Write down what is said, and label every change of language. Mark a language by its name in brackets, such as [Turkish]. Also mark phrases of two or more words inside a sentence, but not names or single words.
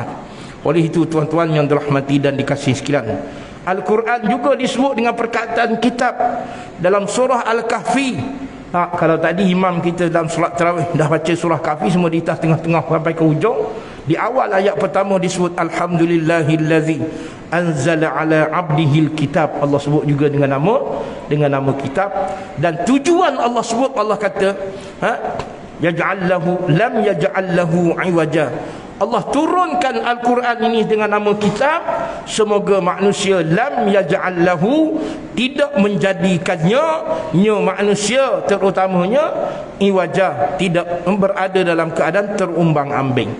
[Malay] Oleh itu tuan-tuan yang dirahmati dan dikasihi sekalian, Al-Quran juga disebut dengan perkataan kitab dalam surah Al-Kahfi. Kalau tadi imam kita dalam solat tarawih dah baca surah Kahfi semua di atas tengah-tengah sampai ke hujung, di awal ayat pertama disebut [Arabic] الحمد لله الذي أنزل على عبده الكتاب. [Malay] Allah sebut juga dengan nama kitab. Dan tujuan Allah sebut, Allah kata [Arabic] يجعل له لم يجعل له عوجا. [Malay] Allah turunkan Al-Quran ini dengan nama kitab, semoga manusia [Arabic] لم يجعل له, [Malay] tidak menjadikannya, manusia terutamanya, iwaja, tidak berada dalam keadaan terumbang-ambing.